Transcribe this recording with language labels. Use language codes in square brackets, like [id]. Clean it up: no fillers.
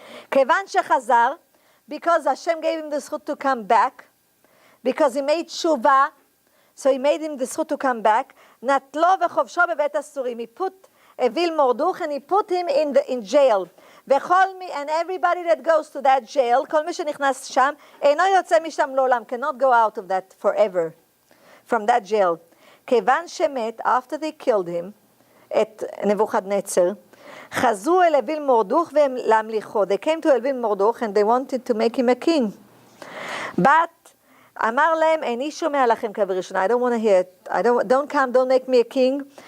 [he] כיוון שחזר, [en] because Hashem gave him the zchut to come back, because he made tshuva, so he made him the zchut to come back, [he] נטלו וחובשו בבית הסורים. [en] He put Evil Mordech and he put him in jail. And everybody that goes to that jail, [he] כל מי שנכנס שם, אינו יוצא משם לעולם, [en] cannot go out of that forever, from that jail. [he] כיוון שמת, [en] after they killed him, [he] את נבוכדנצר, חזרו אל אוויל מורדוך והם להמליכו. [en] They came to אוויל מורדוך and they wanted to make him a king. But [he] אמר להם, איני שומע לכם כבראשונה, [en] I don't want to hear it, don't come, don't make me a king.